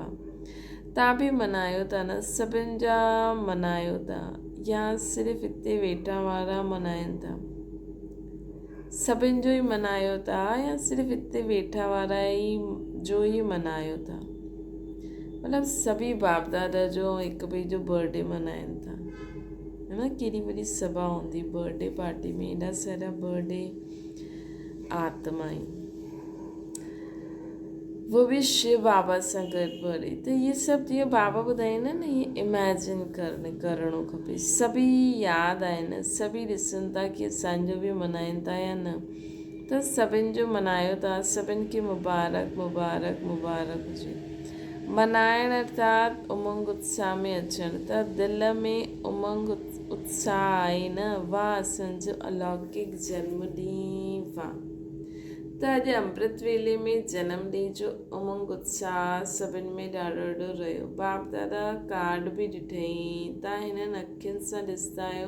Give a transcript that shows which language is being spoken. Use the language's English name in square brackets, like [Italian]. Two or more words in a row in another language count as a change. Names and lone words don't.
[Sindhi] तव्हां बि मल्हायो था न, सभिनि जा मल्हायो था, या सिर्फ़ु हिते वेठा वारा मल्हाइनि था? सभिनि जो ई मल्हायो था या सिर्फ़ु हिते वेठा वारा जो ई मल्हायो था? मतिलबु सभी बाप दादा जो हिक ॿिए जो बर्थडे मल्हाइनि था, है न। केॾी वॾी सभा हूंदी [English] birthday party [Sindhi] में, एॾा सारा बर्थडे आत्माऊं, वो बि शिव बाबा सां गॾु बर्थडे। त इहे सभु जीअं बाबा ॿुधाईंदा न, इहे इमेजिन करणो खपे। सभी यादि आहिनि, सभी ॾिसनि था कि असांजो बि मल्हाइनि था या न। त सभिनि जो मल्हायो था, सभिनि खे मुबारक मुबारक मुबारक हुजे। मल्हाइण अर्थात उमंग उत्साह में अचणु। त दिलि में उमंग उत्साह आहे न, वाह असांजो अलौकिक जन्मॾींहुं वाह। त अॼु अमृत वेले में जनमॾींहं जो उमंग उत्साह सभिनि में ॾाढो रहियो। बाप दादा कार्ड बि ॾिठईं, तव्हां हिननि अखियुनि सां ॾिसंदा आहियो।